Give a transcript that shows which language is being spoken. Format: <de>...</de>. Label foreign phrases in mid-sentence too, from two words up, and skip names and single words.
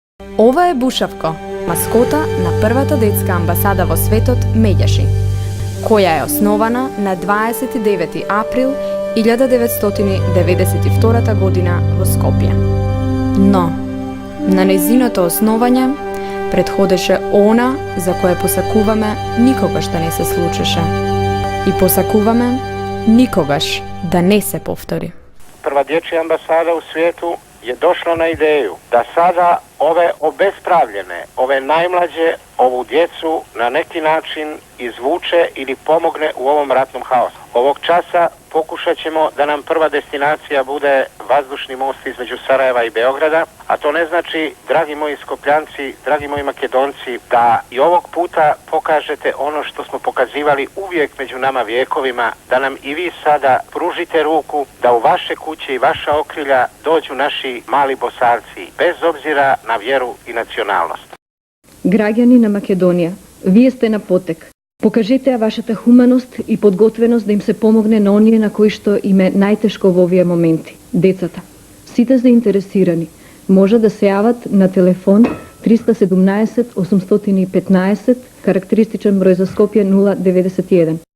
<mk>Ова е Бушавко, маскота на првата детска амбасада во светот Медјаши, која е основана на 29 април 1992 година во Скопје. Но, на нејзиното основање претходеше она за кое посакуваме никогаш да не се случише. И посакуваме никогаш да не се повтори.</mk> <bs>Прва дječja ambasada u svijetu je došla na ideju da sada ove obespravljene, ove najmlađe, ovu djecu na neki način izvuče ili pomogne u ovom ratnom haosu. Ovog časa pokušat ćemo da nam prva destinacija bude vazdušni most između Sarajeva i Beograda, a to ne znači, dragi moji Skopljanci, dragi moji Makedonci, da i ovog puta pokažete ono što smo pokazivali uvijek među nama vijekovima, da nam i vi sada pružite ruku, da u vaše kuće i vaša okrilja dođu naši mali Bosarci, bez obzira na vjeru i nacionalnost.</bs> <mk>Граѓани на Македонија, вие сте на потек. Покажете ја вашата хуманост и подготвеност да им се помогне на оние на кои што им е најтешко во овие моменти, децата. Сите заинтересирани може да се јават на телефон 317 815, карактеристичен број за Скопје 091.</mk>